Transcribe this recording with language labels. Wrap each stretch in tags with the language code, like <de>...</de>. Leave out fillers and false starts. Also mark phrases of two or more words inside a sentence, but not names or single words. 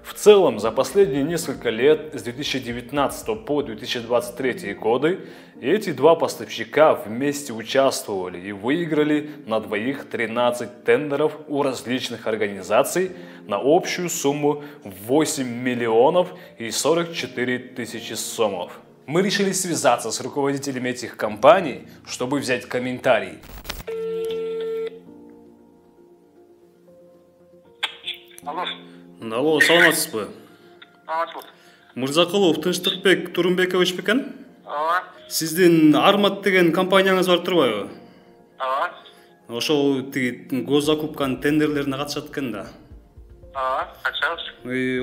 <ru>В целом, за последние несколько лет, с 2019 по 2023 годы, эти два поставщика вместе участвовали и выиграли на двоих 13 тендеров у различных организаций на общую сумму 8 миллионов и 44 тысячи сомов. Мы решили связаться с руководителями этих компаний, чтобы взять комментарий.</ru> <ky>Алло, саламатсыз ба? Саламатсыз. Мырзакулов Тынчтыкбек Турунбекович бекен? Ооба. Сиздин Армат деген компанияңыз бар турбайбы? Ооба. Ошол тиги госзакупканын тендерлерине катышат экен да. Ооба, катышабыз.</ky>